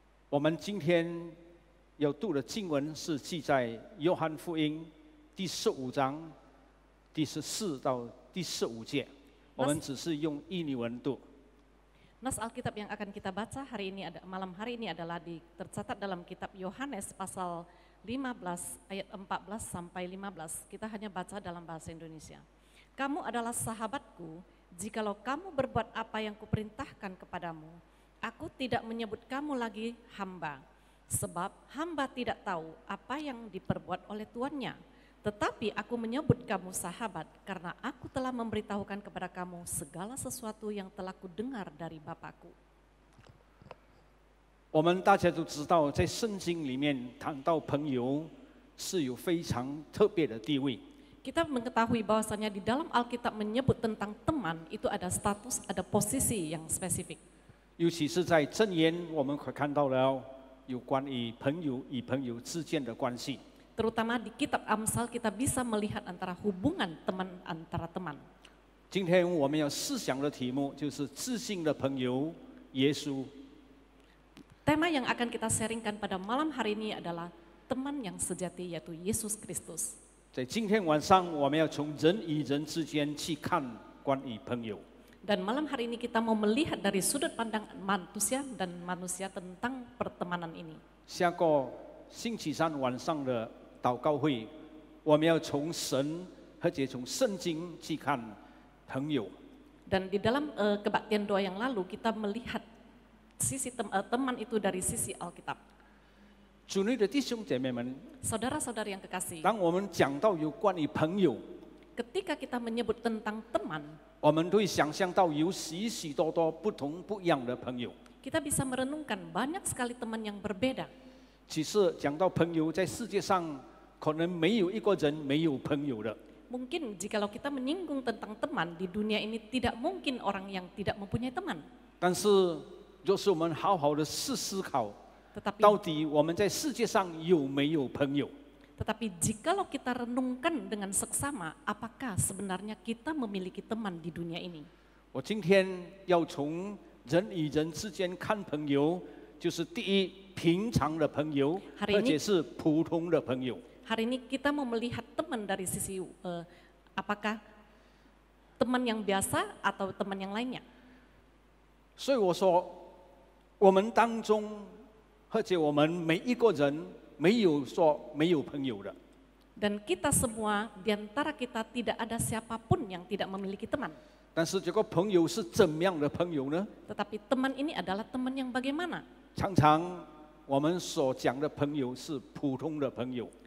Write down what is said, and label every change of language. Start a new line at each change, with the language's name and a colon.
Chinese: 我们今天要读的经文是记在约翰福音第15章第14到第15节。我们只是用印尼文读。
Indonesian: Nas Alkitab yang akan kita baca malam hari ini adalah tercatat dalam kitab Yohanes pasal 15 ayat 14 sampai 15. Kita hanya baca dalam bahasa Indonesia. Kamu adalah sahabatku, jikalau kamu berbuat apa yang kuperintahkan kepadamu. Aku tidak menyebut kamu lagi hamba, sebab hamba tidak tahu apa yang diperbuat oleh tuannya. Tetapi aku menyebut kamu sahabat, karena aku telah memberitahukan kepada kamu segala sesuatu yang telah kudengar dari Bapakku.
Chinese: 我们大家都知道，在圣经里面谈到朋友是有非常特别的地位。
Indonesian: Kita mengetahui bahwasanya di dalam Alkitab menyebut tentang teman itu ada status, ada posisi yang spesifik.
Chinese: 尤其是在箴言，我们可看到了有关于朋友与朋友之间的关系。
Indonesian: Terutama di kitab Amsal kita bisa melihat antara hubungan teman antara teman.
Chinese: 今天我们要思想的题目就是自信的朋友耶稣。
Indonesian: Tema yang akan kita sharingkan pada malam hari ini adalah teman yang sejati yaitu Yesus Kristus.
Chinese: 在今天晚上，我们要从人与人之间去看关于朋友。
Indonesian: Dan malam hari ini kita mau melihat dari sudut pandang manusia dan manusia tentang pertemanan ini.
Chinese: 下个星期三晚上的祷告会，我们要从神而且从圣经去看朋友。
Indonesian: Dan di dalam kebaktian doa yang lalu kita melihat sisi teman itu dari sisi Alkitab.
Chinese: 主内的弟兄姐妹们，
Indonesian: Saudara-saudari yang kekasih,
Chinese: 当我们讲到有关于朋友，
Indonesian: ketika kita menyebut tentang teman,
Chinese: 我们会想象到有许许多多不同不一样的朋友。
Indonesian: kita bisa merenungkan banyak sekali teman yang berbeda.
Chinese: 其实讲到朋友，在世界上可能没有一个人没有朋友的。
Indonesian: Mungkin jikalau kita menyinggung tentang teman, di dunia ini tidak mungkin orang yang tidak mempunyai teman.
Chinese: 但是，就是我们好好的思考，
Indonesian: Tetapi
Chinese: 到底我们在世界上有没有朋友？
Indonesian: Tetapi jikalau kita renungkan dengan seksama, apakah sebenarnya kita memiliki teman di dunia ini?
Chinese: 我今天要从人与人之间看朋友，就是第一，平常的朋友，
Indonesian: Hari
Chinese: 而
Indonesian: ini
Chinese: 且是普通的朋友。
Indonesian: Hari ini kita mau melihat teman dari sisi apakah teman yang biasa atau teman yang lainnya.
Chinese: 所以我说，我们当中，而且我们每一个人没有说没有朋友的。
Indonesian: Dan kita semua, di antara kita tidak ada siapapun yang tidak memiliki teman.
Chinese: 但是这个朋友是怎么样的朋友呢？
Indonesian: Tetapi teman ini adalah teman yang bagaimana?
Chinese: 常常我们所讲的朋友是普通的朋友，